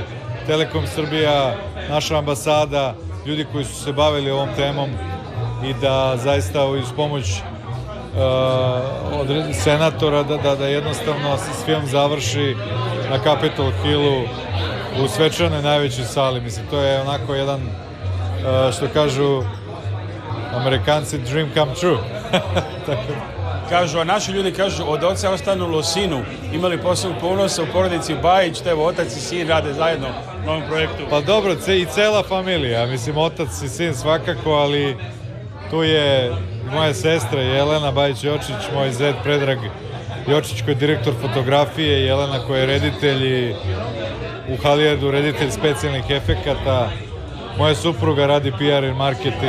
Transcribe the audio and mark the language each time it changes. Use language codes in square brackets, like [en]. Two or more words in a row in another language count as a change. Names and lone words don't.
[sr] Telekom Srbija, naša ambasada, ljudi koji su se bavili ovom temom i da zaista uz pomoć senatora da jednostavno film završi na Capitol Hillu u svečanoj najvećoj sali. Mislim, to je onako jedan, što kažu Amerikanci, [en] dream come true. [sr] Kažu, a naši ljudi kažu, od oca ostanu Losinu, imali posebnog ponosa u porodici Bajić, te otac i sin rade zajedno u novom projektu. Pa dobro, i cela familija, mislim, otac i sin svakako, ali tu je moja sestra Jelena Bajić-Jočić, moj zet Predrag Jočić koji je direktor fotografije, Jelena koja je reditelj u Halijardu, reditelj specijalnih efekata, moja supruga radi PR i marketing.